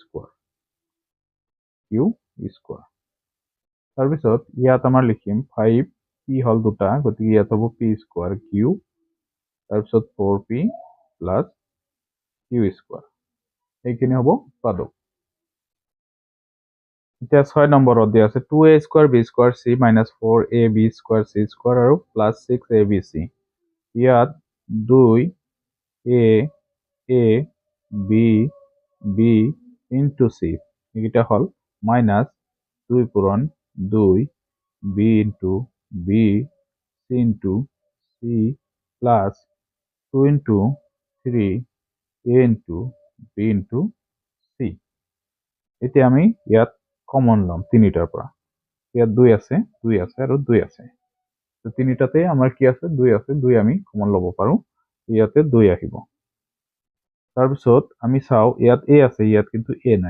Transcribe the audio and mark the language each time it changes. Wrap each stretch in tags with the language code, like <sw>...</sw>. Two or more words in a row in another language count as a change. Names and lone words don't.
<as>স্কয়ার তাৰপিছত ইয়াত আমাৰ লিখিম 5 p হল দুটা গতিকে ইয়াত হ'ব p স্কয়ার q তাৰপিছত 4p প্লাস q স্কয়ার এইখিনি হ'ব উৎপাদক এতিয়া 6 নম্বৰত দিয়া আছে 2a² b² c - 4ab² c² আৰু প্লাস 6abc ইয়াত 2 a বি বি ইন্টু সি এইকেইটা হ'ল মাইনাছ 2 পূৰণ 2 বি ইন্টু বি সি ইন্টু সি প্লাছ 2 ইন্টু 3 এ ইন্টু বি ইন্টু সি। এতিয়া আমি ইয়াত কমন ল'ম তিনিটাৰ পৰা। ইয়াত 2 আছে আৰু 2 আছে। তিনিটাতে আমাৰ কি আছে 2 আছে, 2 আমি কমন ল'ব পাৰোঁ। ইয়াতে 2 আহিব। তাৰপিছত আমি চাওঁ ইয়াত এ আছে, ইয়াত কিন্তু এ নাই।</as>